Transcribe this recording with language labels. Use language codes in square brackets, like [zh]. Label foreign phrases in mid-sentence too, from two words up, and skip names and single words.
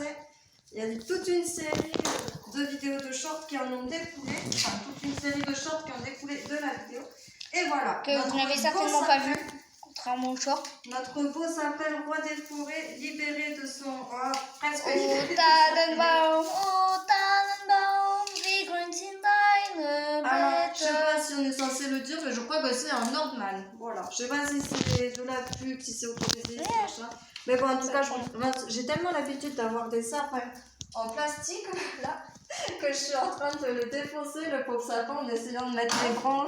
[fr] Il y a toute une série de vidéos de shorts qui en ont découlé. Enfin, toute une série de shorts qui ont découlé de la vidéo. Et voilà. Que vous notre n'avez beau certainement pas sapin. vu. Contrairement au short. Notre beau sapin roi des forêts, libéré de son... presque Oh, libéré de son- [de] Tannenbaum, oh, Tannenbaum, wie grün sind deine [fr] Alors, je sais [de] Blätter. [fr] pas si on est censé le dire, mais je crois que c'est en normal. Voilà. Je sais pas si c'est de la pub, si c'est autre chose, machin. Mais bon, en tout cas, j'ai tellement l'habitude d'avoir des sapins en plastique, là, que je suis en train de le défoncer, le pauvre sapin, en essayant de mettre les branches.